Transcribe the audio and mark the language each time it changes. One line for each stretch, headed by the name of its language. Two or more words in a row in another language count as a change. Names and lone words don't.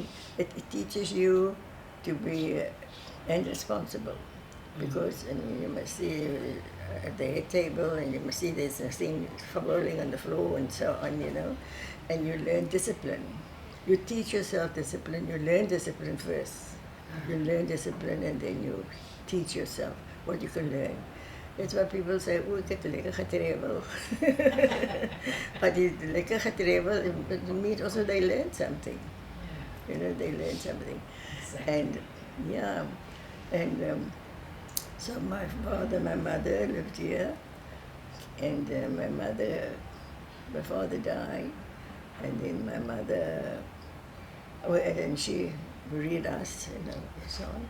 English: It teaches you to be and responsible, because you must see at the head table, and you must see there's nothing falling on the floor and so on, you know. And you learn discipline. You teach yourself discipline. You learn discipline first. You learn discipline, and then you teach yourself what you can learn. That's why people say,
Afrikaans: oh, ek het lekker getravel.
English: But the
Afrikaans: lekker getravel,
English: it means also they learn something. You know, they learn something. Exactly. And so my mother lived here, and my father died, and then my mother, and she reared us, you know, so on.